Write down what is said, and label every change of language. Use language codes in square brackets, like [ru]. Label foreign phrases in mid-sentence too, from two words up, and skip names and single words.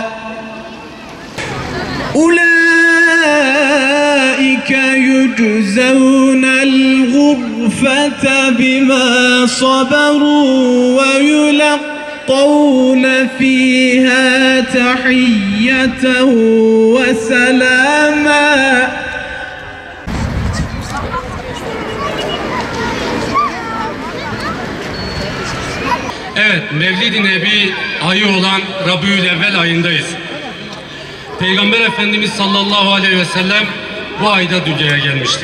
[ar] أُولَٰئِكَ يُجْزَوْنَ الْغُرْفَةَ بِمَا صَبَرُوا وَيُلَقَّوْنَ فِيهَا تَحِيَّةً وَسَلَامًا. [tr] Evet, Mevlid-i Nebi ayı olan Rabiülevvel ayındayız. Peygamber Efendimiz [ar] صلى الله عليه وسلم [tr] bu ayda dünyaya gelmiştir.